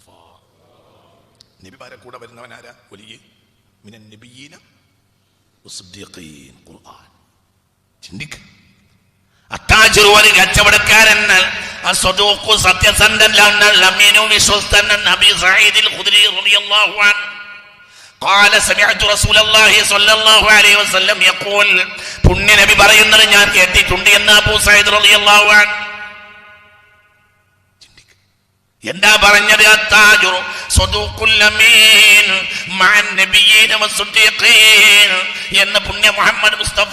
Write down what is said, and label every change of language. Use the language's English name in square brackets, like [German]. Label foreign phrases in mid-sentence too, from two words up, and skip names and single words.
[Malayalam] നബിമാരെ കൂടെ വരുന്നവൻ ആരാ? വലിയ [Arabic] من النبيين والصديقين. [Malayalam] ഖുർആൻ. ചിന്തിക്ക. അത്താജിറു ഒരു കച്ചവടക്കാരൻ, അസ്വദൂഖു സത്യസന്ധൻ, അമീനു വിശ്വസ്തൻ. [Arabic] نبي سعيد الخدري رضي الله عنه قال سمعت رسول الله صلى الله عليه وسلم يقول. [Malayalam] പുണ്യ നബി പറയുന്നത് ഞാൻ കേട്ടിട്ടുണ്ട് എന്ന് അബൂ സഈദ് [Arabic] رضي الله عنه. [Malayalam] എന്താ പറഞ്ഞത്? [Arabic] التاجر الصدوق الأمين مع النبيين والصديقين [Malayalam] എന്ന് പുണ്യ [Arabic] മുഹമ്മദ് മുസ്തഫ.